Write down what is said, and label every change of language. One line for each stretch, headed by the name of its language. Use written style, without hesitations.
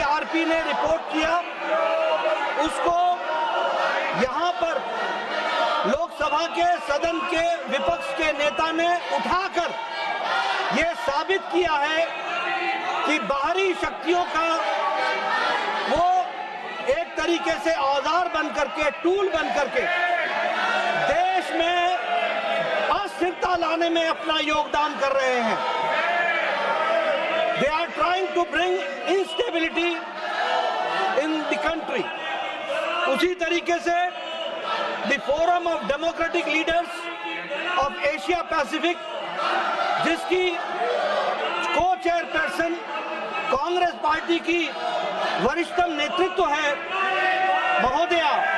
Hindi: BJP ने report किया उसको यहाँ पर लोकसभा के सदन के विपक्ष के नेता ने उठाकर ये साबित किया है कि बाहरी शक्तियों का वो एक तरीके से औजार बन करके, टूल बन करके देश में अस्थिरता लाने में अपना योगदान कर रहे हैं।
English: They are trying to bring instability in the country.
Hindi: उसी तरीके से the Forum of Democratic Leaders of Asia Pacific, जिसकी को-चेयरपर्सन कांग्रेस पार्टी की वरिष्ठतम नेतृत्व है महोदया,